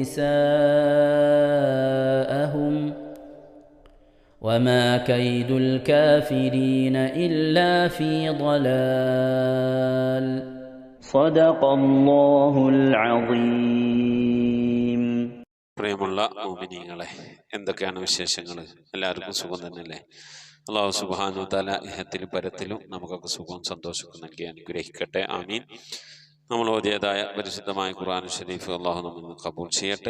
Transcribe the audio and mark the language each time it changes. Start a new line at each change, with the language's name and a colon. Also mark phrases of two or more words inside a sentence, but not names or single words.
Arabic: نساءهم وما كيد الكافرين إلا في ضلال صدق الله العظيم.
Malayalam: പ്രിയമുള്ള മുഅ്മിനീങ്ങളെ, എന്തൊക്കെയാണ് വിശേഷങ്ങൾ? എല്ലാവർക്കും സുഖം തന്നെയല്ലേ?
Arabic: الله سبحانه وتعالى
Malayalam: ഇഹത്തിലും പരത്തിലും നമുക്കൊക്കെ സുഖവും സന്തോഷവും നൽകി അനുഗ്രഹിക്കട്ടെ. ആമീൻ. നമ്മൾ ഓതിയതായ പരിശുദ്ധമായ ഖുർആൻ ഷരീഫ് അള്ളാഹു നമ്മിൽ നിന്ന് കബൂൽ ചെയ്യട്ടെ.